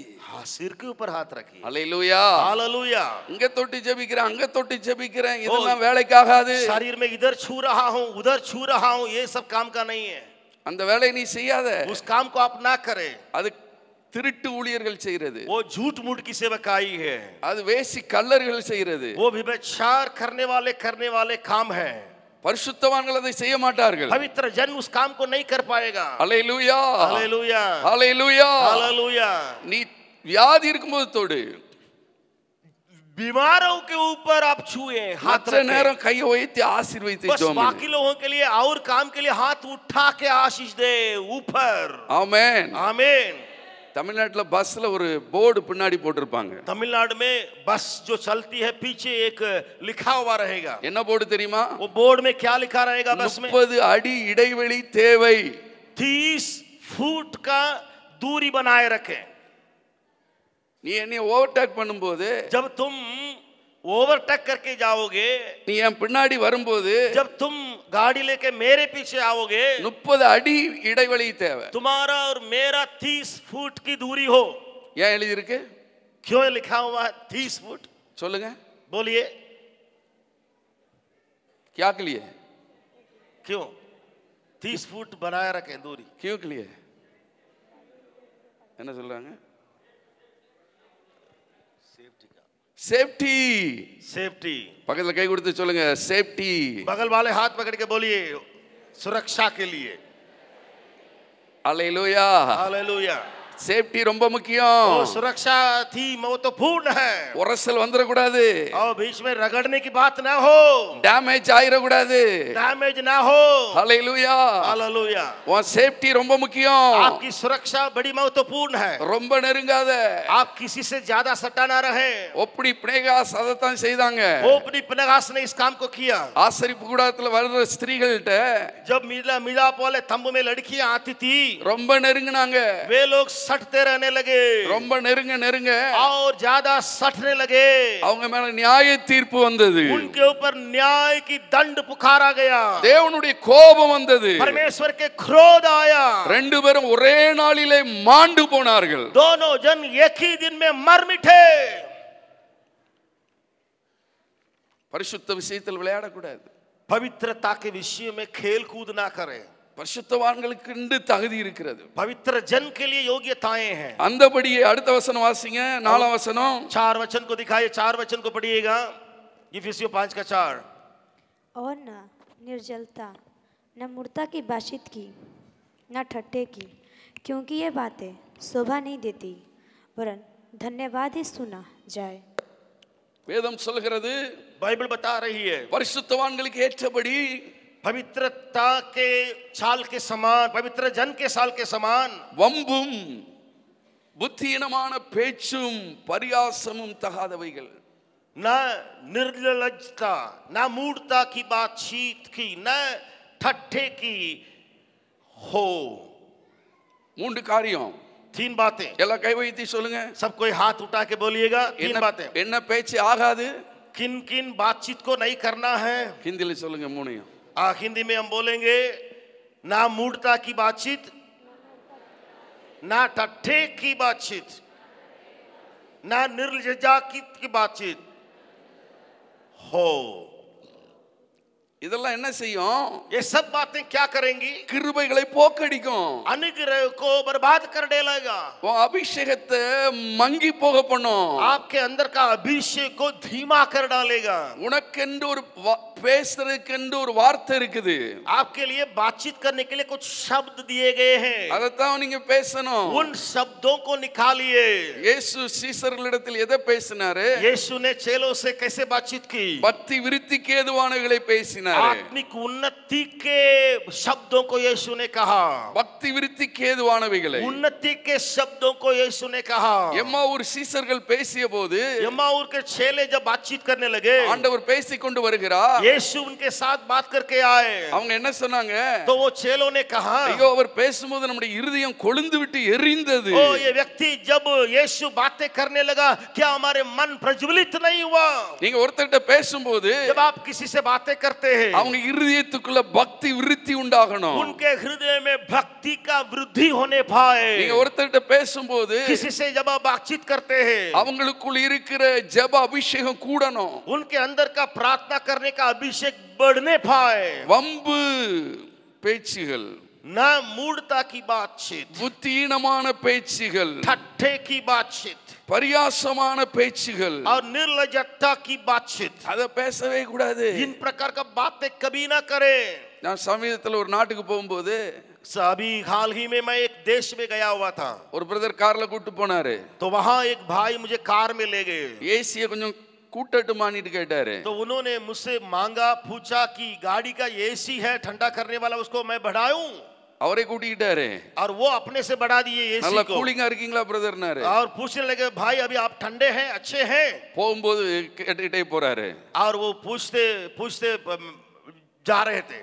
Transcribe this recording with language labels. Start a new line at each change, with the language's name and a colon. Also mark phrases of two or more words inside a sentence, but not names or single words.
Hindi: हाँ, सिर के ऊपर हाथ रखिए।
Tamil: ஹல்லேலூயா.
Hindi: हालेलुया।
Tamil: இங்க தொட்டு ஜெபிக்கிறேன், அங்க தொட்டு ஜெபிக்கிறேன், இதெல்லாம் வேலைக்கு ஆகாது.
Hindi: शरीर में इधर छू रहा हूँ, उधर छू रहा हूँ, ये सब काम का नहीं है।
Tamil: அந்த வேலையை நீ செய்யாத.
Hindi: उस काम को आप ना करें।
Tamil: அது திருட்டு ஊழியர்கள் செய்யறது.
Hindi: वो झूठ मूठ की सेवकाई है।
Tamil: அது வேசி கள்ளர்கள் செய்யறது.
Hindi: वो व्यभिचार करने वाले काम है।
Tamil: பரிசுத்தவான்கள் அதை செய்ய மாட்டார்கள்.
Hindi: पवित्र जन उस काम को नहीं कर पाएगा।
Tamil: ஹல்லேலூயா.
Hindi: हालेलुया।
Tamil: ஹல்லேலூயா.
Hindi: हालेलुया।
Tamil: நீ வியாதி இருக்கும்போது தொடு.
Hindi: बीमारों के ऊपर आप छुए, हाथ
Tamil: மற்ற நேரம் கையை வைத்து ஆசீர்வதித்து
Hindi: बस
Tamil: ஜெபம்
Hindi: बाकी
Tamil: பண்ணு.
Hindi: लोगों के लिए और काम के लिए हाथ उठा के आशीष दे ऊपर।
Tamil: ஆமென்.
Hindi: आमीन।
Tamil: தமிழ்நாட்டுல பஸ்ல ஒரு போர்டு பின்னாடி போட்டிருப்பாங்க.
Hindi: तमिलनाडु में बस जो चलती है पीछे एक लिखा हुआ रहेगा।
Tamil: என்ன போர்டு தெரியுமா?
Hindi: वो बोर्ड में क्या लिखा रहेगा? बस में
Tamil: 30 அடி இடைவெளி தேவை.
Hindi: 30 फुट का दूरी बनाए रखें।
Tamil: நீ என்னை ஓவர்டேக் பண்ணும்போது,
Hindi: जब तुम ओवरटेक करके जाओगे,
Tamil: நீ என் பின்னாடி வரும்போது
Hindi: जब तुम गाड़ी लेके मेरे पीछे आओगे,
Tamil: 30 அடி இடைவெளி தேவை.
Hindi: तुम्हारा और मेरा 30 फुट की दूरी हो।
Tamil: ஏன் எழுதி இருக்கு?
Hindi: क्यों लिखा हुआ है 30 फुट?
Tamil: சொல்லுங்க.
Hindi: बोलिए क्या के लिए? क्यों 30 फुट बनाए रखें दूरी? क्यों के लिए?
Tamil: என்ன சொல்றாங்க? சேஃப்டி.
Hindi: सेफ्टी।
Tamil: பக்கத்துல கை கொடுத்து சொல்லுங்க, சேஃப்டி.
Hindi: बगल वाले हाथ पकड़ के बोलिए सुरक्षा के लिए।
Tamil: அல்லேலூயா.
Hindi: हालेलुया।
Tamil: சேஃப்டி ரொம்ப முக்கியம்.
Hindi: वो सुरक्षा थी महत्वपूर्ण है।
Tamil: உரசல் வந்துட கூடாது.
Hindi: और बीच में रगड़ने की बात ना हो,
Tamil: டேமேஜ் ஆயிர கூடாது.
Hindi: डैमेज ना हो।
Tamil: அல்லேலூயா.
Hindi: हालेलुया।
Tamil: உன் சேஃப்டி ரொம்ப முக்கியம்.
Hindi: आपकी सुरक्षा बड़ी महत्वपूर्ण है।
Tamil: ரொம்ப நெருங்காத.
Hindi: आप किसी से ज्यादा सटा ना रहे।
Tamil: ஒப்படி பிணைகாஸ் அதைத்தான் செய்தாங்க.
Hindi: वो अपनी पिनगास ने इस काम को किया।
Tamil: ஆசரிப்பு கூடாரத்துல வர்ற ஸ்திரீகள்கிட்ட
Hindi: जब मिलाप वाले तंबू में लड़कियां आती थी,
Tamil: ரொம்ப நெருங்கினாங்க.
Hindi: वे लोग सटते रहने लगे।
Tamil: ரொம்ப நெருங்க
Hindi: और ज्यादा सटने लगे।
Tamil: அவங்க மேல நியாய தீர்ப்பு வந்தது.
Hindi: उनके ऊपर न्याय की दंड पुकारा गया।
Tamil: தேவனுடைய கோபம் வந்தது.
Hindi: परमेश्वर के क्रोध आया।
Tamil: ரெண்டு பேரும் ஒரே நாளிலே மாண்டு போனார்கள்.
Hindi: दोनों जन एक ही दिन में मर मिटे।
Tamil: பரிசுத்த விஷயத்தில் விளையாடக்கூடாது.
Hindi: पवित्रता के विषय में खेल कूद ना करें।
Tamil: பரிசுத்தவான்களுக்கு தகுதி இருக்கிறது.
Hindi: पवित्र जन के लिए योग्यताएं हैं।
Tamil: அந்தபடியே அடுத்த வசனம் வாசிங்க. 4ஆம் வசனம்.
Hindi: 4 वचन को दिखाइए। 4 वचन को पढ़िएगा। इफिसियों 5 का 4। और न निर्जलता, न मूर्ता की बातचीत की, न ठट्ठे की, क्योंकि ये बातें शोभा नहीं देती, वरन धन्यवाद ही सुना जाए।
Tamil: வேதம் சொல்கிறது,
Hindi: बाइबल बता रही है,
Tamil: பரிசுத்தவான்களுக்கு ஏற்றபடி
Hindi: पवित्रता के चाल के समान, पवित्र जन के साल के समान
Tamil: வம்பும் புத்தியீனமான பேச்சும் பரியாசமும் தகாதவைகள்,
Hindi: न निर्लज्जता, न मूर्ता की बातचीत की, न ठट्ठे की हो।
Tamil: 3 காரியம்.
Hindi: 3 बातें।
Tamil: எல்லாம் கை வைத்து சொல்லுங்க.
Hindi: सब कोई हाथ उठा के बोलिएगा। 3 बातें।
Tamil: என்ன பேச்சு ஆகாது?
Hindi: किन किन बातचीत को नहीं करना है?
Tamil: ஹிந்தில சொல்லுங்க 3.
Hindi: हिंदी में हम बोलेंगे, ना मूर्ता की बातचीत, ना ठट्ठे की बातचीत, ना निर्लज्जा की बातचीत हो।
Tamil: இதெல்லாம் என்ன செய்யும்?
Hindi: ये सब बातें क्या करेंगी?
Tamil: கிருபைகளை போக்கடிக்கும்.
Hindi: अनुग्रह को बर्बाद कर देगा।
Tamil: உன் அபிஷேகத்தை மங்கி போக பண்ணும்.
Hindi: आपके अंदर का अभिषेक को धीमा कर डालेगा।
Tamil: உனக்கென்று ஒரு பேசுறதுக்கென்று ஒரு வார்த்தை இருக்குது.
Hindi: आपके लिए बातचीत करने के लिए कुछ शब्द दिए गए हैं।
Tamil: அதைத்தான் நீங்க பேசணும்.
Hindi: उन शब्दों को निकालिए।
Tamil: இயேசு சீசர்களிடத்தில் எதை பேசினாரு?
Hindi: यीशु ने चेलों से कैसे बातचीत की?
Tamil: பக்தி விருத்திக்கு ஏதுவானவைகளை பேசினாரு.
Hindi: आत्मिक उन्नति के शब्दों को यीशु ने कहा।
Tamil: பக்தி விருத்திக்கு ஏதுவானவைகளை,
Hindi: उन्नति के शब्दों को यीशु ने कहा।
Tamil: எம்மாவூர் சீசர்கள் பேசிய போது
Hindi: यम्माऊर के चेले जब बातचीत करने लगे,
Tamil: ஆண்டவர் பேசிக்கொண்டு வருகிறார்.
Hindi: यीशु उनके साथ बात करके आए।
Tamil: அவங்க என்ன சொன்னாங்க?
Hindi: तो वो चेलों ने कहा,
Tamil: ஐயோ அவர் பேசும்போது நம்முடைய இருதயம் கொழுந்து விட்டு எரிந்தது.
Hindi: ओ ये व्यक्ति जब यीशु बातें करने लगा, क्या हमारे मन प्रज्वलित नहीं हुआ?
Tamil: நீங்க ஒருத்தர்கிட்ட பேசும்போது
Hindi: जब आप किसी से बातें करते हैं,
Tamil: அவங்க இருதயத்துக்குள்ள பக்தி விருத்தி உண்டாகணும்.
Hindi: उनके हृदय में भक्ति का वृद्धि होने पाए।
Tamil: நீங்க ஒருத்தர்கிட்ட பேசும்போது
Hindi: किसी से जब आप बातचीत करते हैं,
Tamil: அவங்களுக்குள்ள இருக்கிற ஜெப அபிஷேகம் கூடணும்.
Hindi: उनके अंदर का प्रार्थना करने का अभिषेक बढ़ने पाए।
Tamil: வம்பு பேச்சுகள்,
Hindi: न मूढ़ता की बातचीत,
Tamil: புத்தியீனமான பேச்சுகள்,
Hindi: ठट्ठे की बातचीत
Tamil: பரியாசமான பேச்சுகள்,
Hindi: और निर्लज्जता की बातचीत,
Tamil: அத பேசவே கூடாது.
Hindi: इन प्रकार का बातें कभी ना करें।
Tamil: நான் சமீபத்தில் ஒரு நாட்டுக்கு போகும்போது
Hindi: अभी हाल ही में मैं एक देश में गया हुआ था,
Tamil: ஒரு பிரதர் கார்ல கூட்டு போனாரு.
Hindi: तो वहां एक भाई मुझे कार में ले गए।
Tamil: ஏசியை கொஞ்சம் கூட்டட்டுமான்னு கேட்டாரு.
Hindi: तो उन्होंने मुझसे मांगा, पूछा कि गाड़ी का एसी है ठंडा करने वाला, उसको मैं बढ़ाऊं?
Tamil: அவரே கூட்டிக்கிட்டாரு.
Hindi: और वो अपने से बढ़ा दिए
Tamil: நல்லா
Hindi: एसी को,
Tamil: கூலிங்கா இருக்கீங்களா பிரதர்னாரு.
Hindi: और पूछने लगे, भाई अभी आप ठंडे हैं, अच्छे हैं?
Tamil: போகும்போது கேட்டுக்கிட்டே போறாரு.
Hindi: और वो पूछते पूछते जा रहे थे,